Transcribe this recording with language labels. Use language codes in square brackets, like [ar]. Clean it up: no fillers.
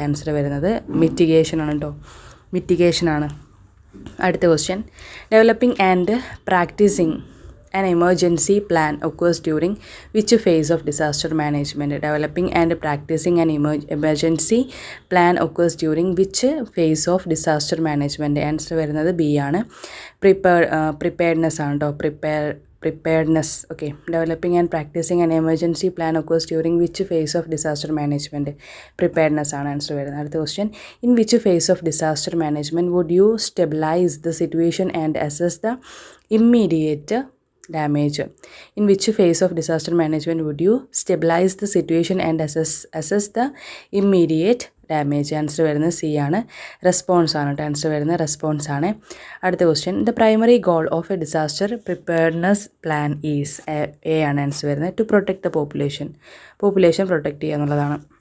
[ml] Answer വരുന്നത് mitigation ആണ് കേട്ടോ, മിറ്റിഗേഷൻ ആണ്. അടുത്ത [en] Question, developing and practicing an emergency plan occurs during which phase of disaster management? Developing and practicing an emergency plan occurs during which phase of disaster management? [ml] Answer വരുന്നത് B ആണ്, preparedness ആണ് കേട്ടോ, preparedness. [en] Okay, developing and practicing an emergency plan occurs during which phase of disaster management? [ml] Preparedness ആണ് answer വരുന്നത്. അടുത്ത [en] Question, in which phase of disaster management would you stabilize the situation and assess the immediate damage? In which phase of disaster management would you stabilize the situation and assess the immediate damage? [ml] Answer വരുന്നത് C ആണ്, response ആണ് കേട്ടോ. Answer വരുന്നത് response ആണ്. അടുത്ത [en] Question, the primary goal of a disaster preparedness plan is? [ml] A ആണ് answer വരുന്നത്, [en] to protect the population [ml] protect ചെയ്യുക എന്നുള്ളതാണ്.